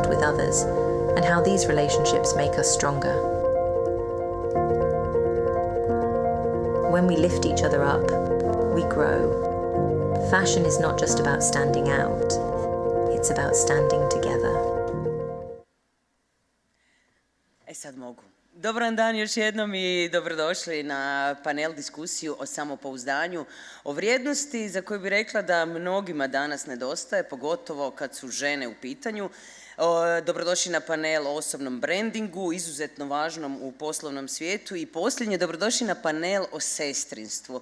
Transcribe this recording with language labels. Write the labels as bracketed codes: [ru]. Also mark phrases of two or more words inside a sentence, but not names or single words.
[en] others, and how these relationships make us stronger. When we lift each other up, we grow. Fashion is not just about standing out, it's about standing together. [hr] Sad mogu. Dobar dan još jednom i dobrodošli na panel diskusiju o samopouzdanju, o vrijednosti za koju bi rekla da mnogima danas nedostaje, pogotovo kad su žene u pitanju. Dobrodošli na panel o osobnom brandingu, izuzetno važnom u poslovnom svijetu i posljednje, dobrodošli na panel o sestrinstvu.